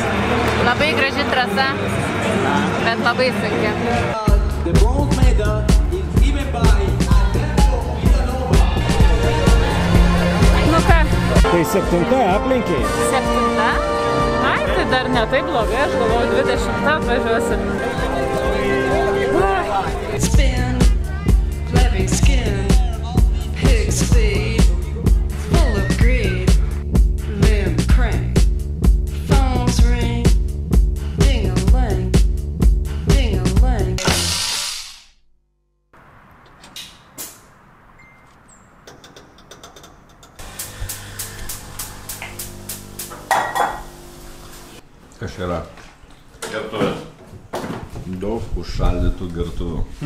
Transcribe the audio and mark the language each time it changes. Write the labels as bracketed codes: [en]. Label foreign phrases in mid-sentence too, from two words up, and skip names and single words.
[lt] Labai graži trasa, bet labai sunki. Nu ką? Tai 7 aplenkiai. 7? Ai, tai dar ne taip blogai, aš galvoju 20 atvažiuosim. [en] Spin, living skin, pig speed, full of greed, limb crank, phones ring, ding-a-ling, ding-a-ling. [lt] Kas yra? Gertuvės. Daug užšaldytų gertuvų.